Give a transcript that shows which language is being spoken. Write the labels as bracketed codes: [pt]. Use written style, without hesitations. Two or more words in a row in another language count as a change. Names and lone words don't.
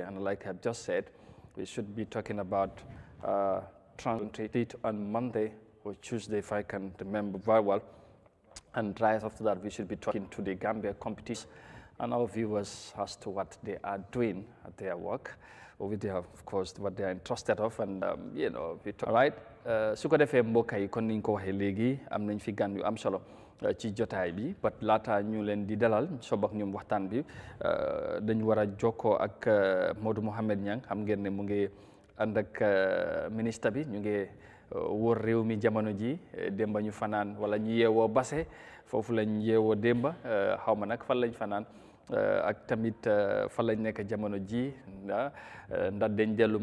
[en] And like I've just said, we should be talking about transit on Monday or Tuesday, if I can remember very well. And right after that, we should be talking to the Gambia competition and our viewers as to what they are doing at their work, or with their, of course, what they are interested of. And, we talk. All right. [wo] Su ko defee mbokk yi kon niñ ko waxee léegi am nañ fi gan yu am solo ci jotaay bi but laata ñu leen di dalal soob ak ñoom waxtaan bi dañ war a jokkoo ak Modou Mohamed Niang xam ngeen ne mu ngi ànd ak ministre bi ñu ngi wóor réew mi jamono ji démba ñu fanaan wala ñu yeewoo Basse foofu lañ yeewoo démba xaw ma nag fan lañ fanaan ak tamit fa lañ nekk jamono ji ndax dañ dellu